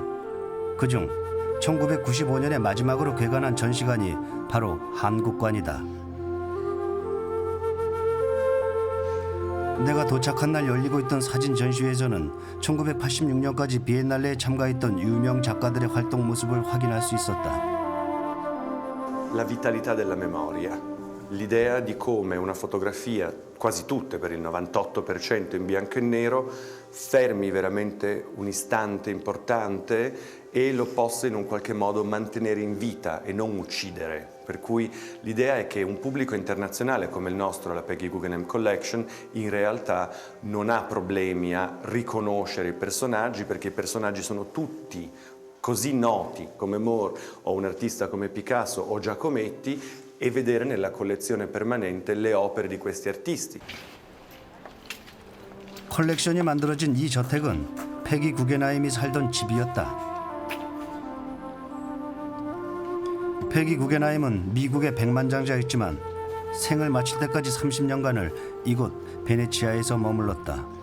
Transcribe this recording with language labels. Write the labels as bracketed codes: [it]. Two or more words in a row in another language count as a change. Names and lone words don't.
[ko] 그중 1995년에 마지막으로 개관한 전시관이 바로 한국관이다. 내가 도착한 날 열리고 있던 사진 전시회에서는 1986년까지 비엔날레에 참가했던 유명 작가들의 활동 모습을 확인할 수 있었다. [it] La vitalità della memoria, l'idea di come una fotografia, quasi tutte per il 98% in bianco e nero, fermi veramente un istante importante e lo possa in un qualche modo mantenere in vita e non uccidere. Per cui l'idea è che un pubblico internazionale come il nostro, la Peggy Guggenheim Collection, in realtà non ha problemi a riconoscere i personaggi perché i personaggi sono tutti così noti come Moore o un artista come Picasso o Giacometti e vedere nella collezione permanente le opere di questi artisti. [ko] 컬렉션이 만들어진 이 저택은 페기 구겐하임이 살던 집이었다. 페기 구겐하임은 미국의 백만장자였지만 생을 마칠 때까지 30년간을 이곳 베네치아에서 머물렀다.